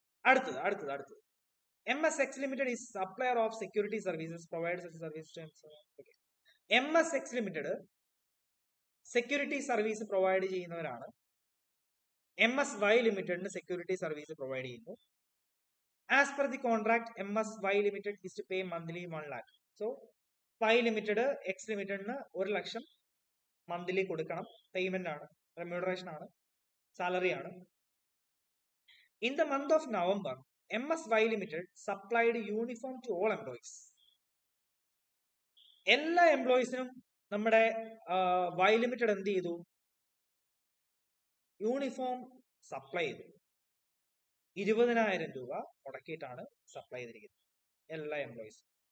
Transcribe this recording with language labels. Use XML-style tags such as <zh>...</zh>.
<en>അടുത്തത് MSX Limited is supplier of security services, provides such services to MSX Limited</en> <ml>security service provide ചെയ്യുന്നവരാണ്. MSY ലിമിറ്റഡിന് security service provide ചെയ്യുന്നു.</ml> <en>As per the contract MSY limited is to pay monthly 1 lakh.</en> <ml>So Y limited X ലിമിറ്റഡിന് 1 ലക്ഷം monthly കൊടുക്കണം. Payment ആണ്, remuneration ആണ്, salary ആണ്.</ml> <en>In the month of November, MSY Limited supplied uniform to all employees.</en> <ml>എല്ലാ എംപ്ലോയീസിനും നമ്മുടെ Y limited എന്ത് ചെയ്തു? Uniform supply ചെയ്തു. 20,000 രൂപ മുടക്കിയിട്ടാണ് സപ്ലൈ ചെയ്തിരിക്കുന്നത് എല്ലാ എംപ്ലോയീസും.</ml>